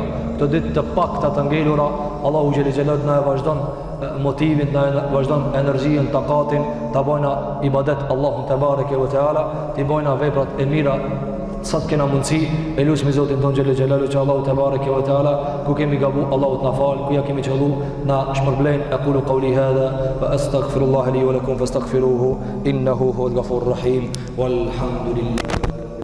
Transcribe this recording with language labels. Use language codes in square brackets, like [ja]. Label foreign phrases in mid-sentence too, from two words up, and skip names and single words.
[sq] Këto ditë të pakta të ngelura, Allahu [ar] جل جلاله [sq] na e vazhdon motivin, na e vazhdon energjien, takatin, ta bojna ibadet Allahun [ar] تبارك وتعالى, [sq] t'i bojna veprat e mira sa të kena mundësi. Elusmi Zotin ton [ar] جل جلاله [sq] që Allahu [ar] تبارك وتعالى, [sq] ku kemi gabu, Allahu t'na fal, ku ja kemi qëllu, na shpërblejn. [ar] أقول قولي هذا وأستغفر الله لي ولكم فاستغفروه إنه هو الغفور الرحيم والحمد لله.